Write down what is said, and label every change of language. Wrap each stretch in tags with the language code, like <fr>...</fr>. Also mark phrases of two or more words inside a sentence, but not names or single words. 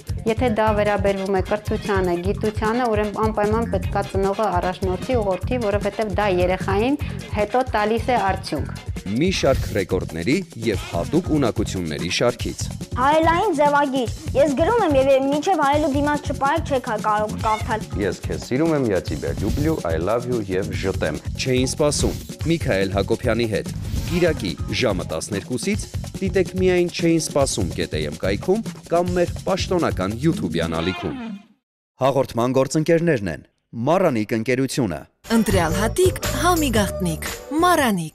<hy>Եթե դա վերաբերվում է կրթությանը, գիտությանը, ուրեմն անպայման պետքա ծնողը առաջնորդի ուղղորդի, որովհետև դա երեխային հետո տալիս է արդյունք։ Մի շարք ռեկորդների եւ հատուկ ունակությունների շարքից։ Հայելային ձևագիր։ Ես գրում եմ եւ մինչեւ հայելու դիմաց չպայեք չեք կարող կարդալ։ Ես քեզ սիրում եմ,</hy> <ru>я тебя люблю,</ru> <en>I love you</en> <hy>եւ ժտեմ։ Չէին սպասում Միքայել Հակոբյանի հետ։ Կիրակի ժամը 12-ից դիտեք միայն Չէին սպասում.am կայքում կամ մեր պաշտոնական YouTube-յան ալիքում։ Հաղորդման գործընկերներն են Մարանիկ ընկերությունը, Ընտրյալ հատիկ, համի գաղտնիք, Մարանիկ,</hy>